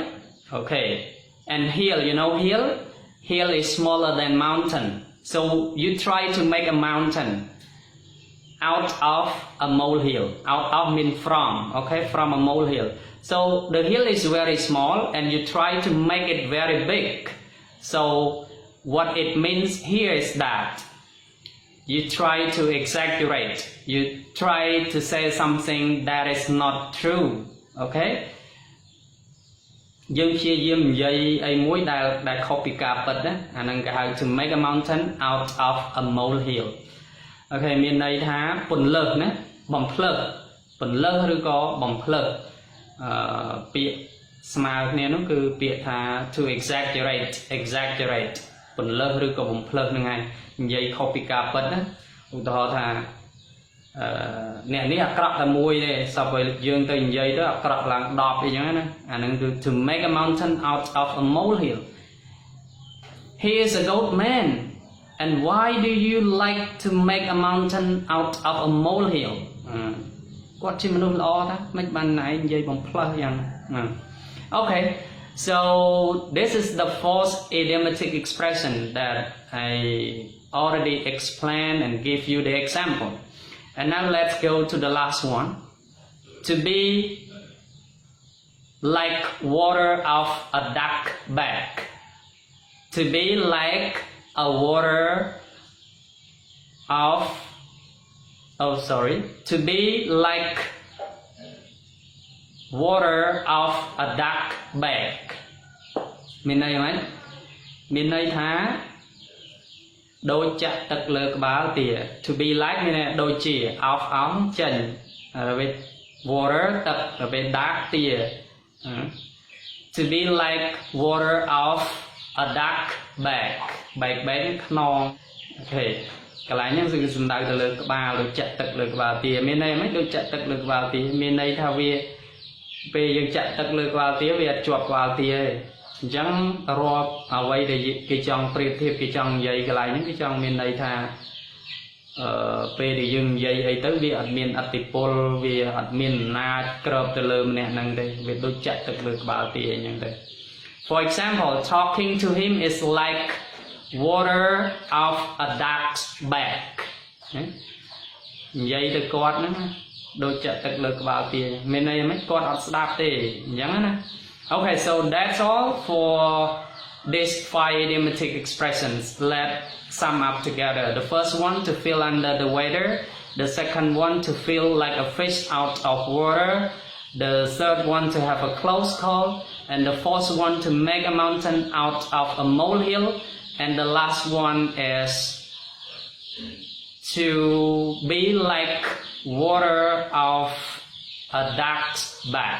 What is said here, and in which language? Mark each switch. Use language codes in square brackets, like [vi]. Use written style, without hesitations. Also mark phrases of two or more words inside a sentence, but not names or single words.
[en] okay and hill you know hill is smaller than mountain so you try to make a mountain out of a molehill out of mean from okay from a molehill so the hill is very small and you try to make it very big so what it means here is that you try to exaggerate you try to say something that is not true okay [km] យើងព្យាយាមនិយាយអីមួយដែលខុសពីការពិតណាអាហ្នឹងគេហៅ [en] to make a mountain out of a molehill [km] អូខេមានន័យថាពន្លើសណាបំភ្លើសពន្លើសឬក៏ បំភ្លើសពាក្យស្មើគ្នានោះគឺពាក្យថា [en] to exaggerate [km] ពន្លើសឬក៏បំភ្លើសហ្នឹងឯងនិយាយខុសពីការពិតណាឧទាហរ ណ៍ថាអ្នកនេះអាក្រក់តែមួយទេសពឲ្យយើងទៅនិយាយទៅអាក្រក់ឡើង10អីចឹងណាអាហ្នឹងគឺ [en] to make a mountain out of a molehill he is a good man and why do you like to make a mountain out of a molehill [km] គាត់ជាមនុស្សល្អតាមិនបានណៃនិយាយបំផ្លើសយ៉ាងណា [en] okay so this is the fourth idiomatic expression that I already explained and give you the example and now let's go to the last one to be like water of a duck bag to be like a water of to be like water of a duck bag [km] មានន័យមិនមានន័យថាដូចចាក់ទឹកលើក្បាលទា [en] to be like [km] មានន័យដូចជា of ចេញរបៀប water ទឹករបៀប duck ទា [en] to be like water of a duck bag [km] ខ្នងអូខេកន្លែង ហ្នឹងគឺសំដៅទៅលើក្បាលដូចចាក់ទឹកលើក្បាលទាមានន័យមិនដូចចាក់ទឹកលើក្បាលទាមានន័យថាវាពេលយើងចាក់ទឹកលើក្បាលទាវាអត់ជាប់ក្បាលទាទេអញ្ចឹងរាប់អ្វីដែលគេចង់ប្រៀបធៀប គេចង់និយាយកន្លែងហ្នឹងគេចង់មានន័យថាពេលដែលយើងនិយាយអីទៅវាអត់មានអតិពលវាអត់មានអំណាចក្របទៅលើម្នាក់ហ្នឹងទេវាដូច ចាក់ទឹកលើក្បាលទាអញ្ចឹងទៅ [en] For example talking to him is like water of a duck's back [km] និយាយទៅគាត់ហ្នឹងដូចចា ក់ទឹកលើក្បាលទាមានន័យមិនគាត់អត់ស្ដាប់ទេអញ្ចឹងណា [en] Okay so that's all for these 5 idiomatic expressions let's sum up together the first one to feel under the water the second one to feel like a fish out of water the third one to have a close call and the fourth one to make a mountain out of a molehill and the last one is to be like water of a duck's back.